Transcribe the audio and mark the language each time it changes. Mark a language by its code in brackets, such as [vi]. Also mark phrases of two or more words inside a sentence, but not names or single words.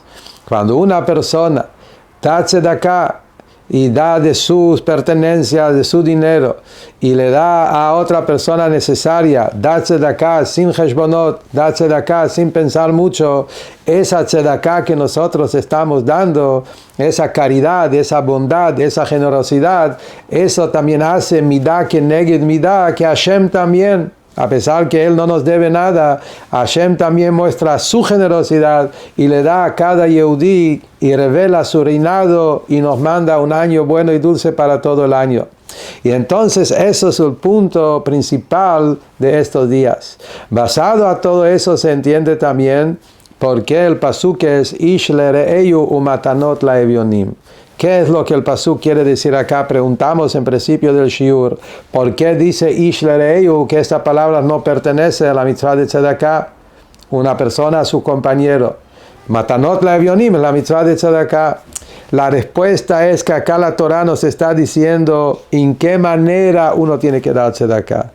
[es] Cuando una persona da tzedakah y da de sus pertenencias, de su dinero, y le da a otra persona necesaria, da tzedakah sin heshbonot, da tzedakah sin pensar mucho, esa tzedakah que nosotros estamos dando, esa caridad, esa bondad, esa generosidad, eso también hace [he] מידה כנגד מידה, [es] que Hashem también, a pesar que Él no nos debe nada, Hashem también muestra su generosidad y le da a cada Yehudí y revela su reinado y nos manda un año bueno y dulce para todo el año. Y entonces eso es el punto principal de estos días. Basado a todo eso se entiende también por qué el pasuk es [he] איש לרעהו ומתנות לאביונים. [es] ¿Qué es lo que el pasuk quiere decir acá? Preguntamos en principio del shiur. ¿Por qué dice [he] איש לרעהו [es] que esta palabra no pertenece a la mitzvah de tzedakah? Una persona a su compañero. [he] מתנות לאביונים, [es] la mitzvah de tzedakah. La respuesta es que acá la Torah nos está diciendo en qué manera uno tiene que dar tzedakah.